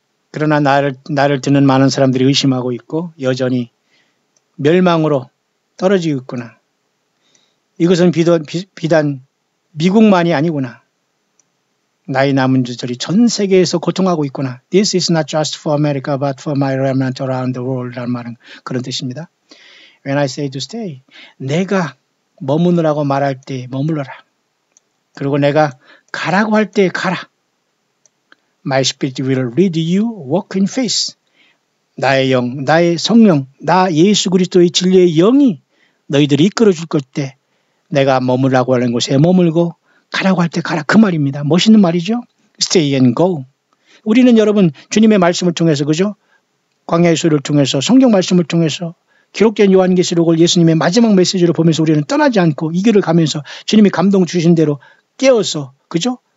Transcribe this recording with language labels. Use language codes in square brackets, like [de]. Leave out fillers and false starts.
[ko] 그러나 나를 듣는 많은 사람들이 의심하고 있고 여전히 멸망으로 떨어지고 있구나. 이것은 비단 미국만이 아니구나. 나의 남은 자들이 전 세계에서 고통하고 있구나. [en] This is not just for America but for my remnant around the world [ko] 라는 말은 그런 뜻입니다. [en] When I say to stay, 내가 머무느라고 말할 때 머물러라. [ko] 그리고 내가 가라고 할 때 가라. [en] My spirit will lead you, walk in faith. [ko] 나의 영, 나의 성령, 나 예수 그리스도의 진리의 영이 너희들이 이끌어줄 것 때 내가 머물라고 하는 곳에 머물고 가라고 할 때 가라. 그 말입니다. 멋있는 말이죠. [en] Stay and go. [ko] 우리는 여러분 주님의 말씀을 통해서 그죠? 광야의 소리를 통해서 성경 말씀을 통해서 기록된 요한계시록을 예수님의 마지막 메시지로 보면서 우리는 떠나지 않고 이 길을 가면서 주님이 감동 주신 대로 깨어서 그죠?